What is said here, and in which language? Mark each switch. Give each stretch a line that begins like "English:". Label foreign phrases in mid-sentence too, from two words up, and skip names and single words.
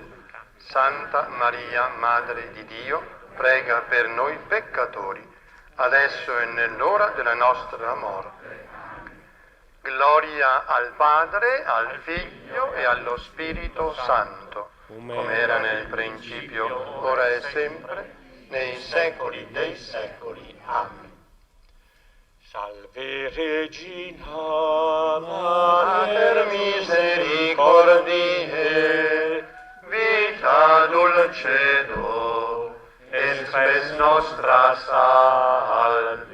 Italian: Santa Maria, Madre di Dio, prega per noi peccatori, adesso e nell'ora della nostra morte. Gloria al Padre, al Figlio e allo Spirito Santo, come era nel principio, ora e sempre, nei secoli dei secoli. Amen.
Latin: Salve Regina, Mater misericordiae, vita dulcedo, et spes nostra salve.